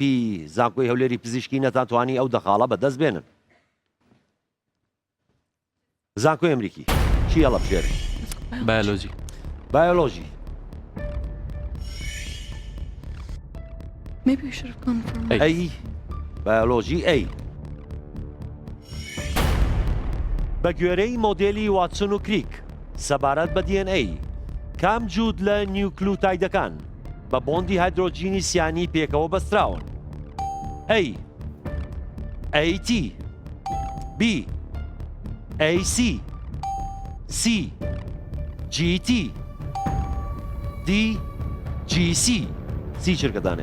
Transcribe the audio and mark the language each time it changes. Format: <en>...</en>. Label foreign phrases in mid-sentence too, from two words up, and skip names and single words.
<ckb>زانکۆی هەولێری پزیشکی نەتانتوانی ئەو دەخاڵە بەدەست بێنن. زانکۆی ئەمریکی چی هەڵەبژێرن؟ بایۆلۆژی. بایۆلۆژی.</ckb> <en>Maybe we should have gone for</en> <ckb>ئەی بایۆلۆژی ئەی. بە گوێرەی مۆدێلی واتسون و کریک سەبارەت بە DNA کام جوود لە نیوکلوتایدەکان بە بۆندی هایدرۆجینی سیانی پێکەوە بەستراون؟ A AT B AC C GT D GC سی چرکەدانێ</ckb>